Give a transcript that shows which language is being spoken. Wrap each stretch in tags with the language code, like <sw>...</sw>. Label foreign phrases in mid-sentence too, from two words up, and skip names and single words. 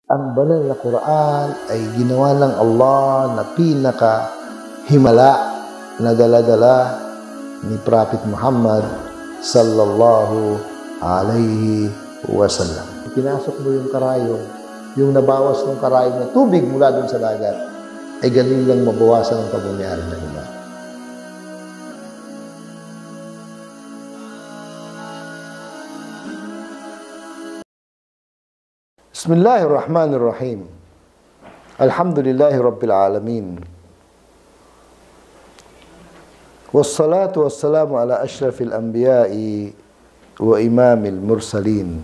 <tl>ang banal na Quran ay ginawa ng Allah na pinaka-himala na dala-dala ni Prophet Muhammad</tl> <ar>صلى الله عليه وسلم.</ar> <tl>Pinasok mo yung karayong, yung nabawas ng karayong na tubig mula dun sa dagat, ay galing lang mabawasan ang pagmamayari ng iba.</tl> <ar>بسم الله الرحمن الرحيم. الحمد لله رب العالمين والصلاة والسلام على أشرف الأنبياء وإمام المرسلين.</ar>